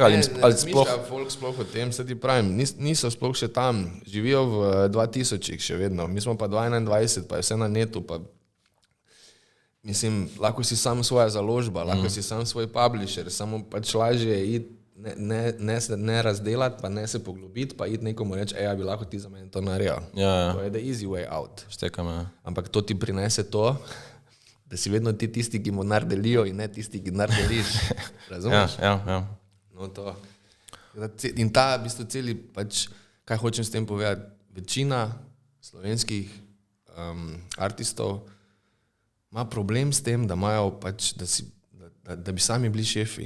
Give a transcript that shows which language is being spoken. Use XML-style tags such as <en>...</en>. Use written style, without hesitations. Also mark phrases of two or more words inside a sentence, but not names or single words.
<sl>Ne razmišlja folk sploh o tem, se ti pravim, niso sploh še tam, živijo v 2000-ih še vedno, mi smo pa 2021, pa je vse na netu, pa mislim, lahko si sam svoja založba, lahko si sam svoj publisher, samo pač lažje je iti ne razdelati, pa ne se poglobiti, pa iti nekomu reči, ja bi lahko ti za mene to naredil. Ja. To je</sl> <en>the easy way out.</en> <sl>Štekam, ja. Ampak to ti prinese to, da si vedno ti tisti, ki mu nar delijo in ne tisti, ki nar deliš. Razumeš? Ja. No, to. In ta, v bistvu celi, pač, kaj hočem s tem povedati, večina slovenskih artistov ima problem s tem, da imajo pač, da bi sami bili šefi.</sl>